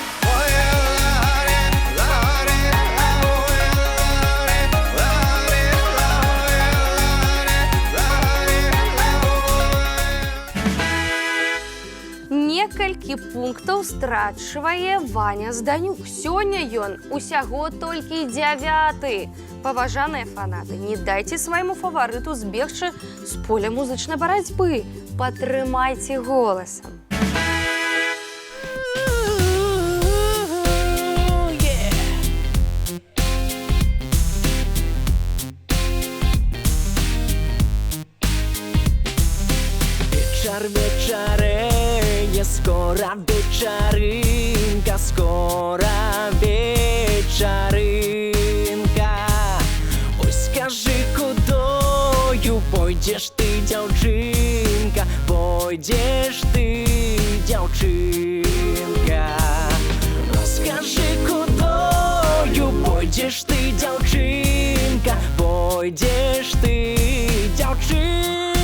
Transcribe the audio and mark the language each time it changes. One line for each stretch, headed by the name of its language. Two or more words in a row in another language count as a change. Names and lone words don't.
Belarusian: Некалькі пунктаў страчвае Ваня Зданюк. Сёння ён усяго толькі 9. Паважаныя фанаты, не дайце свайму фаварыту збегчы з поля музычнай барацьбы. Падтрымайце голасам.
Ukrainian: Вечер, вечереє, скоро вечеринка, скоро вечеринка. Ой, скажи, кудою пойдеш ти, дівчинка, пойдеш ти, дівчинка. Розкажи, кудою пойдеш ти, дівчинка, пойдеш ти, дівчинка.